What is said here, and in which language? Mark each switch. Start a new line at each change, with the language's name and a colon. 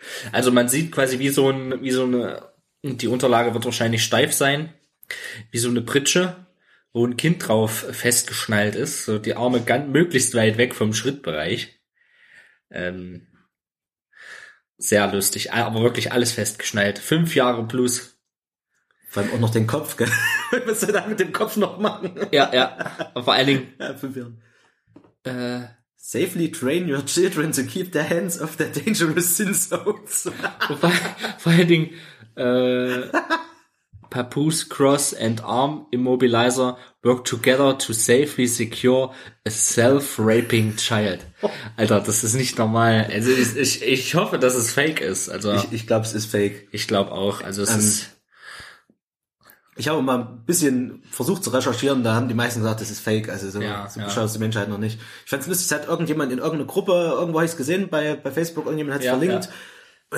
German: Also man sieht quasi wie so eine, die Unterlage wird wahrscheinlich steif sein, wie so eine Pritsche, wo ein Kind drauf festgeschnallt ist, so die Arme ganz möglichst weit weg vom Schrittbereich. Sehr lustig, aber wirklich alles festgeschnallt. 5 Jahre plus. Vor allem auch noch den Kopf, gell? Was willst du da mit dem Kopf noch machen? Ja. Aber vor allen Dingen. Ja, 5 Jahre.
English: Safely train your children to keep their hands off their dangerous sin zones.
German: Vor allen Dingen.
English: Papoose, Cross and Arm Immobilizer work together to safely secure a self-raping child.
German: Alter, das ist nicht normal. Also ich hoffe, dass es fake ist. Also ich glaube, es ist fake. Ich glaube auch. Also es ist. Ich habe mal ein bisschen versucht zu recherchieren, da haben die meisten gesagt, das ist fake. Also so schaut es die Menschheit noch nicht. Ich fand es lustig, es hat irgendjemand in irgendeiner Gruppe, irgendwo habe ich es gesehen, bei Facebook, irgendjemand hat es verlinkt. Ja.